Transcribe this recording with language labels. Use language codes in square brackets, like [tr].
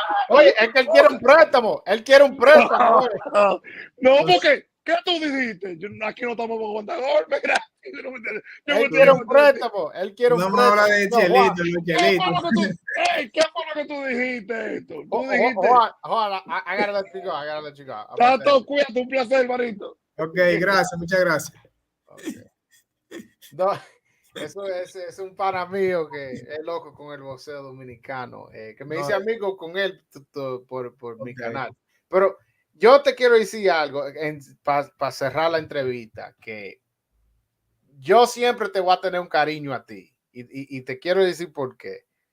[es] Oye, es que él quiere un préstamo. No, porque, ¿qué tú dijiste? Aquí no estamos con aguantar golpes. Él quiere un préstamo. No me habla de chelito, ¿Qué fue lo que tú dijiste esto? [en] Hold on, I gotta let you go. [es] Tato, cuídate, un placer, Marito. Ok, gracias, muchas gracias. [en] Okay. [es] No, eso es un pana mío que es loco con el boxeo dominicano, que me dice amigo con él por mi canal. Pero yo te quiero decir algo para cerrar la entrevista, que yo siempre te voy a tener un cariño a ti y te quiero decir por qué.